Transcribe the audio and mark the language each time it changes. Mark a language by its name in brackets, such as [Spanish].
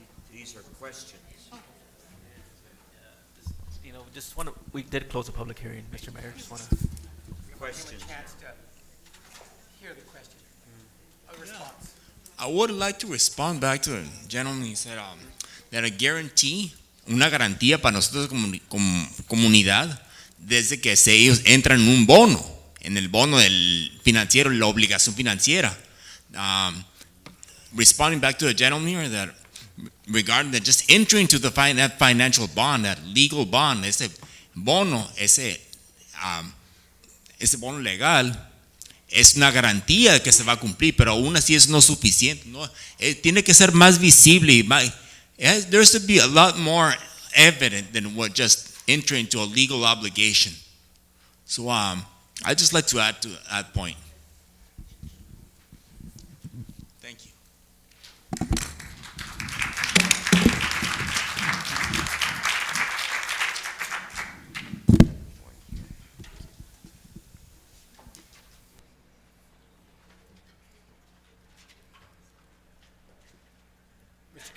[English] These are questions. You know, just want to, we did close the public hearing, Mr. Mayor, just want to. Questions. Give him a chance to hear the question. A response. I would like to respond back to the gentleman. He said that a guarantee, [Spanish] una garantía para nosotros como comunidad, desde que ellos entran en un bono, en el bono del financiero, la obligación financiera. [English] Responding back to the gentleman here that regarding that just entering to that financial bond, that legal bond, [Spanish] ese bono, ese bono legal, es una garantía de que se va a cumplir, pero aún así es no suficiente. No, tiene que ser más visible. [English] There should be a lot more evident than what just entering into a legal obligation. So I'd just like to add to that point. Thank you. Mr.